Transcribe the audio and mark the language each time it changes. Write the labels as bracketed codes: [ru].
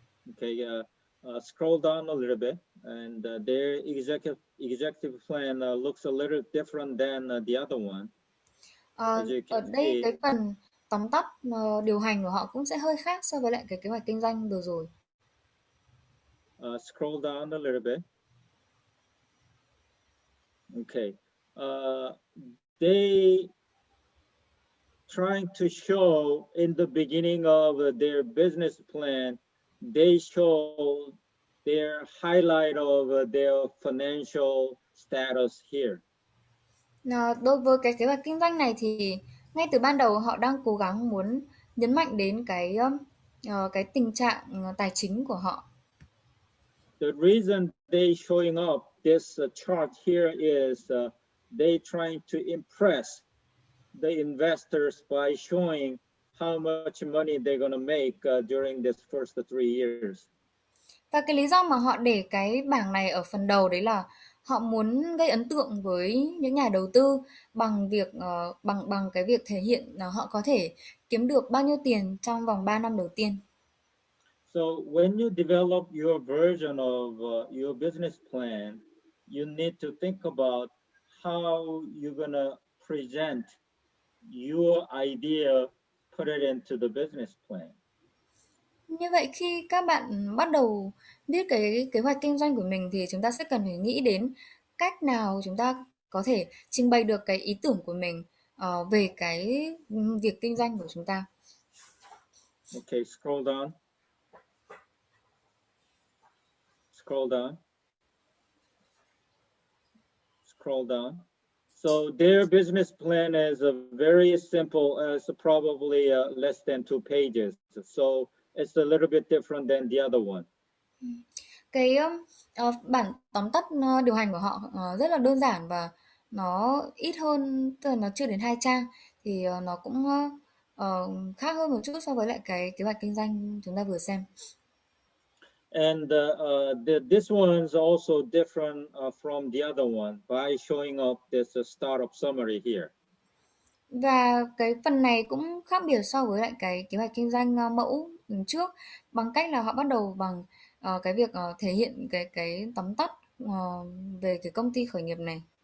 [en] Okay, scroll down a little bit, and their executive plan looks a little different than the other one. [vi] Ở đây cái phần tóm tắt điều hành của họ cũng sẽ hơi khác so với lại cái kế hoạch kinh doanh vừa rồi. [en] Scroll down a little bit. Okay, they trying to show in the beginning of their business plan, they show their highlight of their financial status here. [vi] Đối với cái kế hoạch kinh doanh này thì ngay từ ban đầu họ đang cố gắng muốn nhấn mạnh đến cái tình trạng tài chính của họ. [en] The reason they showing up this chart here is they trying to impress the investors by showing how much money they're going to make during this first 3 years. [vi] Và cái lý do mà họ để cái bảng này ở phần đầu đấy là họ muốn gây ấn tượng với những nhà đầu tư bằng bằng cái việc thể hiện là họ có thể kiếm được bao nhiêu tiền trong vòng 3 năm đầu tiên. [en] So when you develop your version of your business plan, you need to think about how you're gonna present your idea, put it into the business plan. [vi] Như vậy khi các bạn bắt đầu viết cái kế hoạch kinh doanh của mình thì chúng ta sẽ cần phải nghĩ đến cách nào chúng ta có thể trình bày được cái ý tưởng của mình về cái việc kinh doanh của chúng ta. [en] Okay, scroll down. Scroll down. Scroll down. So their business plan is very simple, as probably less than 2 pages. So it's a little bit different than the other one. [vi] Cái bản tóm tắt điều hành của họ rất là đơn giản và nó ít hơn, tức là nó chưa đến 2 trang thì nó cũng khác hơn một chút so với lại cái kế hoạch kinh doanh chúng ta vừa xem. [en] And this one's also different from the other one by showing up this startup summary here. [vi] Và cái phần này cũng khác biệt so với lại cái kế hoạch kinh doanh mẫu trước bằng cách là họ bắt đầu bằng cái việc thể hiện cái tóm tắt về cái công ty khởi nghiệp này.